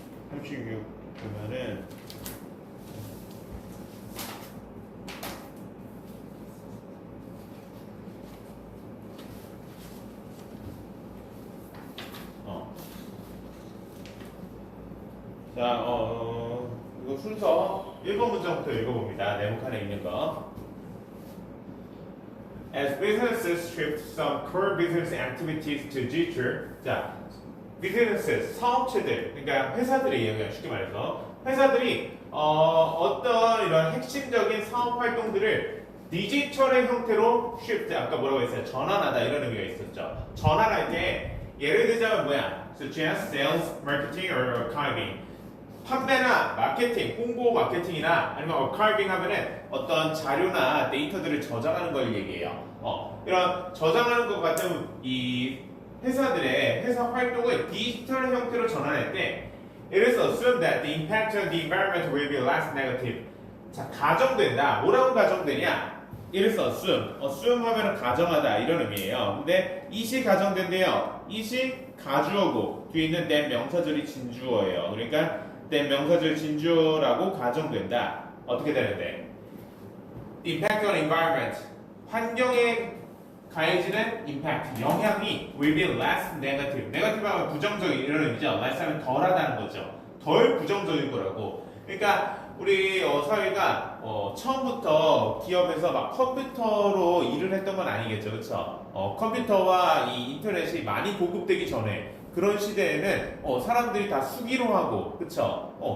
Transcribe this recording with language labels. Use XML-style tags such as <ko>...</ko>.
<ko>36 보면은 자, 이거 순서 1번 문장부터 읽어봅니다. 네모칸에 있는 거.</ko> <en>As businesses shift some core business activities to digital, 자, businesses,</en> <ko>사업체들, 그러니까 회사들이 얘기해요. 쉽게 말해서 회사들이 어떤 이런 핵심적인 사업 활동들을 디지털의 형태로 shift, 아까 뭐라고 했어요? 전환하다 이런 의미가 있었죠. 전환할 때 예를 들자면 뭐야?</ko> <en>Such as sales, marketing, or archiving.</en> <ko>판매나 마케팅, 홍보 마케팅이나 아니면 어카이빙 하면은 어떤 자료나 데이터들을 저장하는 걸 얘기해요. 이런 저장하는 것 같은 이 회사들의 회사 활동을 디지털 형태로 전환할 때</ko> <en>it is assumed that the impact on the environment will be less negative.</en> <ko>자, 가정된다. 뭐라고 가정되냐?</ko> <en>it is assumed.</en> <ko>assume 하면은 가정하다 이런 의미예요. 근데 이시 가정된대요. 이시 가주어고 뒤에 있는 that 명사절이 진주어예요. 그러니까 that 명사절 진주어라고 가정된다. 어떻게 되는데?</ko> <en>impact on environment.</en> <ko>환경에 가해지는 impact, 영향이</ko> <en>will be less negative.</en> <ko>negative 하면 부정적인 이런 의미죠. less 하면 덜하다는 거죠. 덜 부정적인 거라고. 그러니까 우리 사회가 처음부터 기업에서 막 컴퓨터로 일을 했던 건 아니겠죠. 그렇죠? 컴퓨터와 이 인터넷이 많이 보급되기 전에 그런 시대에는 사람들이 다 수기로 하고, 그쵸?</ko>